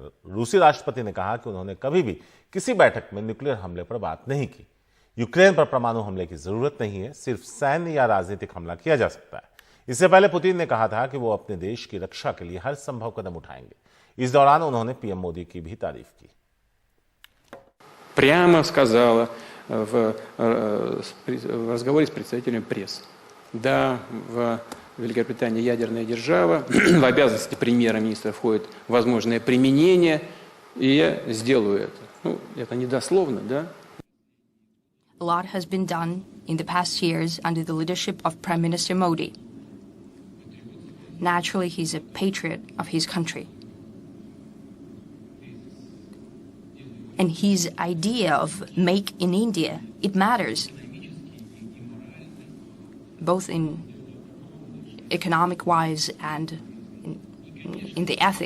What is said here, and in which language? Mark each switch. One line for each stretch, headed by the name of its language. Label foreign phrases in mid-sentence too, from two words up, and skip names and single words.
Hindi: रूसी राष्ट्रपति ने कहा कि उन्होंने कभी भी किसी बैठक में न्यूक्लियर हमले पर बात नहीं की। यूक्रेन पर परमाणु हमले की जरूरत नहीं है, सिर्फ सैन्य या राजनीतिक हमला किया जा सकता है। इससे पहले पुतिन ने कहा था कि वो अपने देश की रक्षा के लिए हर संभव कदम उठाएंगे। इस दौरान उन्होंने पीएम मोदी की भी तारीफ की।
Russian: Прямо сказала в разговоре с представителем прессы. Да, в Великобритании ядерная держава, в обязанности премьер-министра входит возможное применение, и я сделаю это. Ну, это не дословно, да?
English: A lot has been done in the past years under the leadership of Prime Minister Modi. Naturally, he's a patriot of his country. And his idea of make in India, it matters, both in economic-wise and in the ethic.